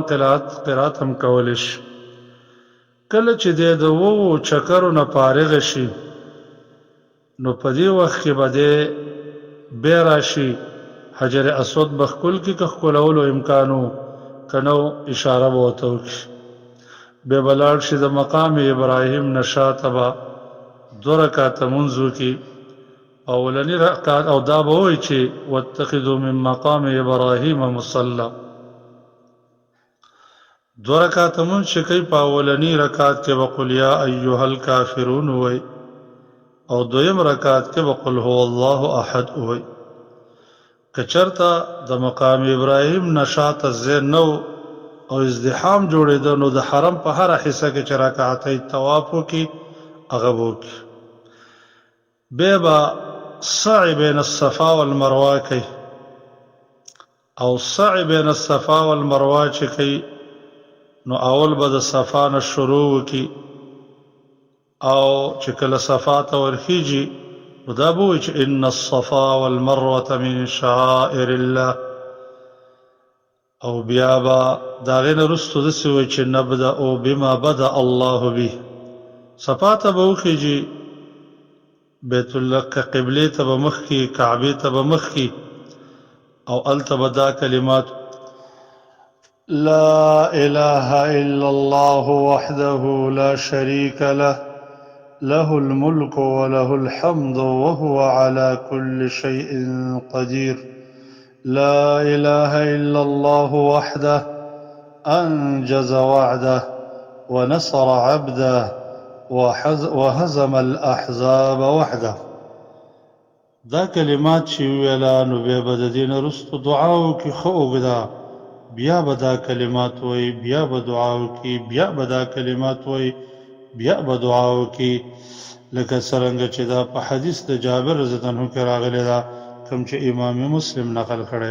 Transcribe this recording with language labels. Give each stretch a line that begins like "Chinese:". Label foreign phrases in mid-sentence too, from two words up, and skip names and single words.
Pashto: قرات هم کولی شي کله چې دې د اوو چکرو نه فارغ شي نو په دې وخت کې به دې بیا راشي حجر اسود به ښکل کړي که ښکلولو امکان و که نو اشاره به ورته وکړي بیا به لاړ شي د مقام ابراهیم نه شاته به 2 رکعته لمونځ وکړي اولنی رکعت او دا به وایي چې
Arabic: واتخذوا من مقام ابراهیم مصلی
Pashto: 2 رکعته لمونځ چې کوي په اولنی رکعت کې به
Arabic: قل یا ایها الکافرون
Pashto: وایي او دویم رکعت کې به
Arabic: قل هو الله احد
Pashto: وایي که چېرته د مقام ابراهیم نه شاته ځای نه او ازدحام جوړېده نو د حرم په هره حصه کې چې رکعتۍ طواف وکړي هغه به وکړي بیا به
Arabic: سعی بین الصفا والمروه
Pashto: کوي او
Arabic: سعی بین الصفا والمروه
Pashto: چې کوي نو اول به د صفا نه شروع وکړي او چې کله صفا ته ورخیږي نو دا به وایي چې
Arabic: ان الصفا والمروه من شعائر الله
Pashto: او بیا به د هغې نه وروستو داسې وایي چې
Arabic: نبدأ بما بدأ الله
Pashto: به صفا ته به وخیږي بیت الله که قبلې ته به مخ کي کعبې ته به مخ کي او هلته به دا کلمات
Arabic: لا اله الا الله وحده لا شريك له له الملك وله الحمد وهو على كل شيء قدير لا اله الا الله وحده انجز وعده ونصر عبده وهزم الاحزاب وحده.
Pashto: دا کلمات چې ویلا نو بیا به د دین رستو دعا وکي خو وګدا بیا به دا کلمات وای بیا به دعا وکي بیا به دا کلمات وای بیا به دعا وکي لکه څنګه چې دا په حدیث د جابر
Arabic: رضی الله عنه
Pashto: کې راغلی دا کوم چې امام مسلم نقل کړی.